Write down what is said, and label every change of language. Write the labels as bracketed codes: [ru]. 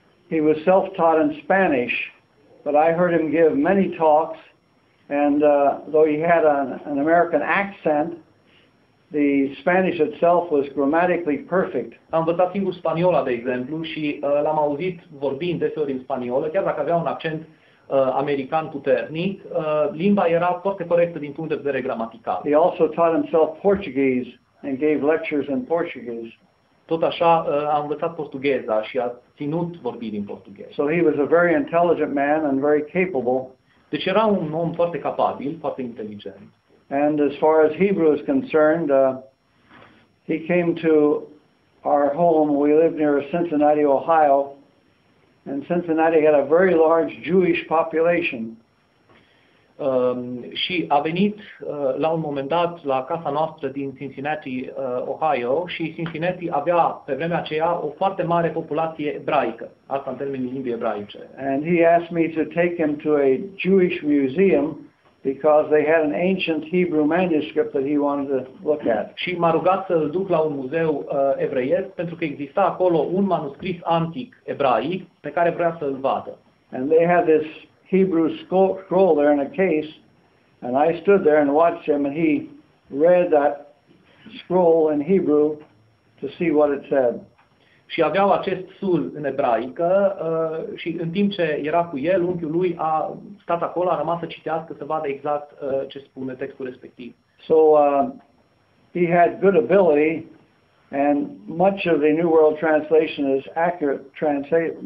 [en] He was self-taught in Spanish, but I heard him give many talks, and though he had an American accent, the Spanish itself was grammatically perfect. [ro] Am învățat singur spaniola, de exemplu, și l-am auzit vorbind deseori în spaniolă, chiar dacă avea un accent american puternic, limba era foarte corectă din punct de vedere gramatical. [en] He also taught himself Portuguese and gave lectures in Portuguese. [ro] Tot așa a învățat portugheza și a ținut vorbiri în portughez. [en] So he was a very intelligent man and very capable. [ro] Deci era un om foarte capabil, foarte inteligent. [en] And as far as Hebrew is concerned, he came to our home. We lived near Cincinnati, Ohio, and Cincinnati had a very large Jewish population. [ro] Și a venit la un moment dat la casa noastră din Cincinnati, Ohio, și Cincinnati avea pe vremea aceea o foarte mare populație ebraică, asta în termenii limbii ebraice. [en] And he asked me to take him to a Jewish museum because they had an ancient Hebrew manuscript that he wanted to look at. [ro] Și m-a rugat să-l duc la un muzeu evreiesc pentru că exista acolo un manuscris antic ebraic pe care vrea să-l vadă. [en] And they had this Hebrew scroll there in a case, and I stood there and watched him, and he read that scroll in Hebrew to see what it said. [ro] Și aveau acest sul în ebraică și în timp ce era cu el, unchiul lui a stat acolo, a rămas să citească, să vadă exact ce spune textul respectiv. [en] So he had good ability, and much of the New World Translation is accurate